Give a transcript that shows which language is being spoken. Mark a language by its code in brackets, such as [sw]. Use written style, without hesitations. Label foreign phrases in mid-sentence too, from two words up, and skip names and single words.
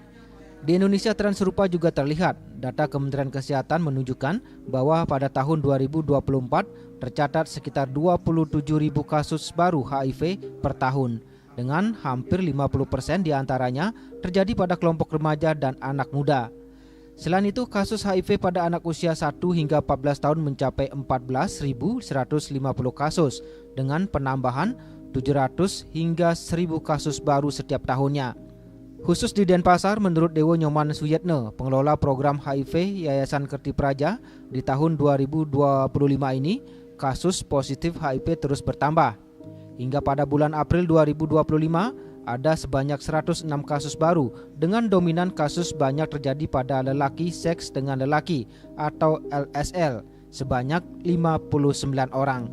[id] Di Indonesia tren serupa juga terlihat. Data Kementerian Kesehatan menunjukkan bahwa pada tahun 2024 tercatat sekitar 27.000 kasus baru HIV per tahun, dengan hampir 50% diantaranya terjadi pada kelompok remaja dan anak muda. Selain itu, kasus HIV pada anak usia 1 hingga 14 tahun mencapai 14.150 kasus dengan penambahan 700 hingga 1.000 kasus baru setiap tahunnya. Khusus di Denpasar, menurut Dewo Nyoman Suyetne, pengelola program HIV Yayasan Kerti Praja, di tahun 2025 ini, kasus positif HIV terus bertambah. Hingga pada bulan April 2025, ada sebanyak 106 kasus baru dengan dominan kasus banyak terjadi pada lelaki seks dengan lelaki atau LSL sebanyak 59 orang.